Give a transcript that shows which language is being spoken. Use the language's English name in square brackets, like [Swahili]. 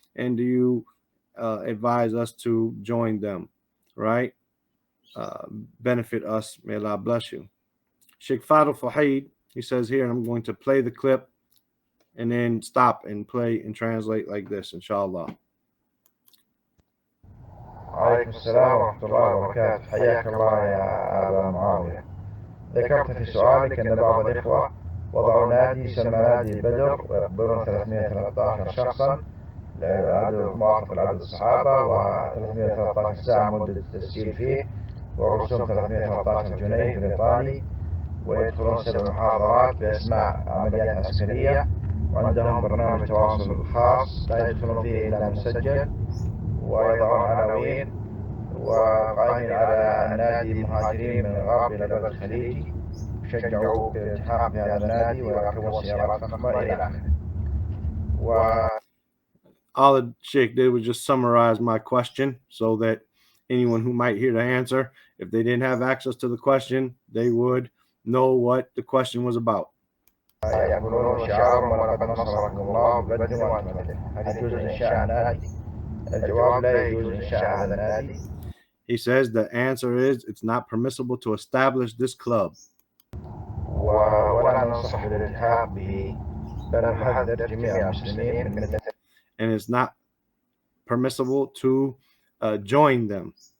[English] And do you advise us to join them, right? Benefit us. May Allah bless you. Sheikh Fahd al-Fuhayd, he says here, and I'm going to play the clip and then stop and play and translate like this, inshallah. [Arabic] عليكم السلام ورحمة الله وبركاته. حياك الله يا أبا معاوية. ذكرت في سؤالك أن بعض الإخوة وضعوا نادي يسمى نادي البدر، ويقبلون 313 شخصا لعدد موافق لعدد الصحابة، و313 ساعة مدة التسجيل فيه، والرسوم 313 جنيه بريطاني، ويدخلون 7 محاضرات بأسماء عمليات عسكرية، وعندهم برنامج تواصل خاص لا يدخلون فيه إلا مسجل، ويضعون عناوين، وقائمين على النادي مهاجرين من الغرب إلى البلد الخليجي، يشجعوا بالالتحاق بهذا النادي ويركبون سيارات فخمة إلى آخره. [English] All the Sheikh did was just summarize my question so that anyone who might hear the answer, if they didn't have access to the question, they would know what the question was about. [Arabic] يقبلون شعارهم ولقد نصركم الله ببدر وأنتم. هل يجوز إنشاء نادي؟ الجواب لا يجوز إنشاء هذا النادي. [English] He says the answer is it's not permissible to establish this club. [Arabic] ولا ننصح بالالتحاق به، بل نحذر جميع المسلمين من [English] and it's not permissible to join them.